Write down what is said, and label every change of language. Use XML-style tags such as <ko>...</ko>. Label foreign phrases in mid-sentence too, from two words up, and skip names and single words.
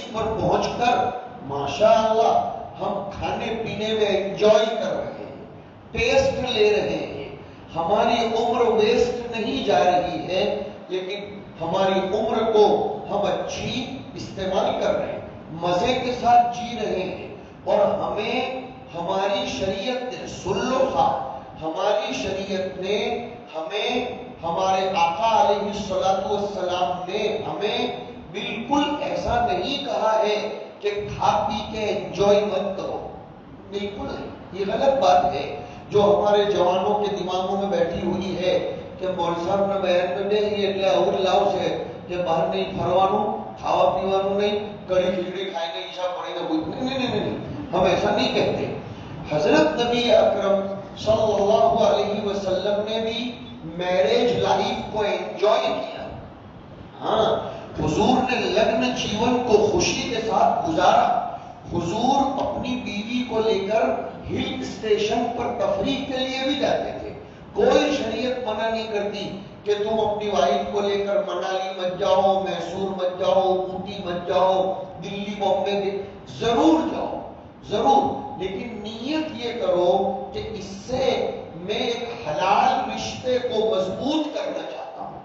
<ur>پر پہنچ کر ماشاءاللہ ہم کھانے پینے میں انجوائے کر رہے ہیں، ٹیسٹ لے رہے ہیں، ہماری عمر ویسٹ نہیں جا رہی ہے، لیکن ہماری عمر کو ہم اچھی استعمال کر رہے ہیں، مزے کے ساتھ جی رہے ہیں، اور ہمیں ہماری شریعت نے، سن لو صاحب، ہماری شریعت نے ہمیں، ہمارے آقا علیہ السلام نے ہمیں بالکل ایسا نہیں کہا ہے کہ کھا پی کے انجوائے مت کرو، بالکل نہیں، یہ غلط بات ہے جو ہمارے جوانوں کے دماغوں میں بیٹھی ہوئی ہے کہ مولوی صاحب نے بیان کر دے یہ</ur> <gu>એટલે આવું લાવ છે કે બહાર નહીં ફરવાનું, ખાવા પીવાનું નહીં, કઢી ખીચડી ખાઈને ઈચ્છા પડીને નહીં નહીં નહીં નહીં،</gu> <ur>ہم ایسا نہیں کہتے۔ حضرت نبی اکرم صلی اللہ علیہ وسلم نے بھی</ur> <en>marriage life</en> <ur>کو انجوائے کیا، ہاں، حضور نے لگن جیون کو خوشی کے ساتھ گزارا، حضور اپنی بیوی کو لے کر</ur> <en>hill station</en> <ur>پر تفریح کے لیے بھی جاتے تھے، کوئی شریعت منع نہیں کرتی کہ تم اپنی وائف کو لے کر منالی مت جاؤ، میسور مت جاؤ، اوٹی مت جاؤ، دلی بامبے ضرور جاؤ، ضرور، لیکن نیت یہ کرو کہ اس سے میں ایک حلال رشتے کو مضبوط کرنا چاہتا ہوں۔</ur>